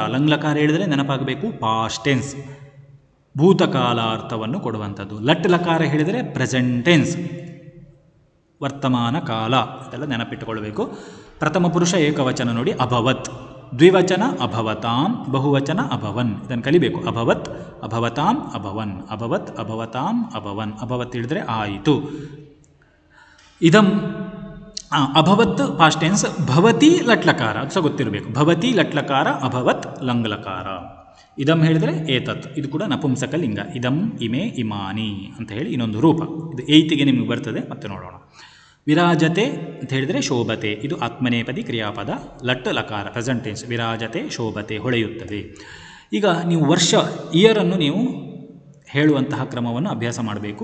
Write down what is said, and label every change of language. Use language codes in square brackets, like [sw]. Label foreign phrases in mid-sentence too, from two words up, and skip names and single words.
[kn] ಲಂಗ್ಲಕಾರ ಹೇಳಿದರೆ ನೆನಪಾಗಬೇಕು [en] past tense, [kn] ಭೂತಕಾಲ ಅರ್ಥವನ್ನು ಕೊಡುವಂಥದ್ದು. ಲಟ್ ಲಕಾರ ಹೇಳಿದರೆ [en] present tense, [kn] ವರ್ತಮಾನ ಕಾಲ. ಇದೆಲ್ಲ ನೆನಪಿಟ್ಟುಕೊಳ್ಬೇಕು. ಪ್ರಥಮ ಪುರುಷ ಏಕವಚನ ನೋಡಿ, ಅಭವತ್. ದ್ವಿವಚನ ಅಭವತಾಂ, ಬಹುವಚನ ಅಭವನ್. ಇದನ್ನು ಕಲಿಬೇಕು. [sa] ಅಭವತ್, ಅಭವತಾಂ, ಅಭವನ್. ಅಭವತ್, ಅಭವತಾಂ, ಅಭವನ್. [kn] ಅಭವತ್ ಹೇಳಿದರೆ ಆಯಿತು. [sa] ಇದಂ ಅಭವತ್ [en] past tense. [kn] ಭವತಿ ಲಟ್ಲಕಾರ, ಅದು ಸಹ ಗೊತ್ತಿರಬೇಕು. ಭವತಿ ಲಟ್ಲಕಾರ, ಅಭವತ್ ಲಂಗ್ಲಕಾರ. ಇದಂ ಹೇಳಿದರೆ ಏತತ್, ಇದು ಕೂಡ ನಪುಂಸಕ ಲಿಂಗ. [sa] ಇದಂ, ಇಮೆ, ಇಮಾನಿ [kn] ಅಂತ ಹೇಳಿ ಇನ್ನೊಂದು ರೂಪ. ಇದು ಏಯ್ತಿಗೆ ನಿಮಗೆ ಬರ್ತದೆ, ಮತ್ತೆ ನೋಡೋಣ. ವಿರಾಜತೆ ಅಂತ ಹೇಳಿದರೆ ಶೋಭತೆ, ಇದು ಆತ್ಮನೇಪದಿ ಕ್ರಿಯಾಪದ. ಲಟ್ ಲಕಾರ [en] present tense. [sa] ವಿರಾಜತೆ, ಶೋಭತೆ, [kn] ಹೊಳೆಯುತ್ತದೆ. ಈಗ ನೀವು ವರ್ಷ, ಇಯರನ್ನು ನೀವು ಹೇಳುವಂತಹ ಕ್ರಮವನ್ನು ಅಭ್ಯಾಸ ಮಾಡಬೇಕು.